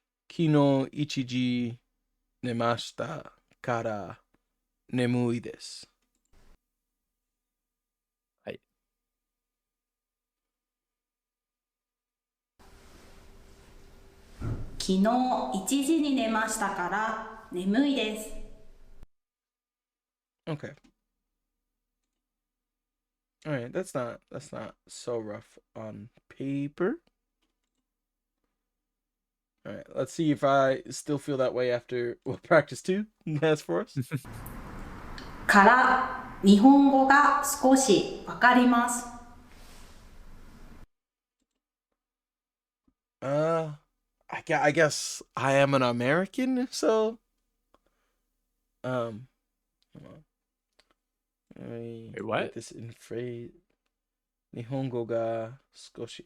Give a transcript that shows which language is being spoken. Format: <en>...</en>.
<ja>昨日1時寝ましたから眠いです。はい。昨日1時に寝ましたから眠いです。</ja> <en>Okay. All right, that's not so rough on paper. All right, let's see if I still feel that way after practice 2 has for us.</en> <ja>から日本語が少しわかります。</ja> <en>I guess I am an American, so hold on. Wait, what? Get this in phrase.</en> <ja>Nihongo ga skoshi.</ja>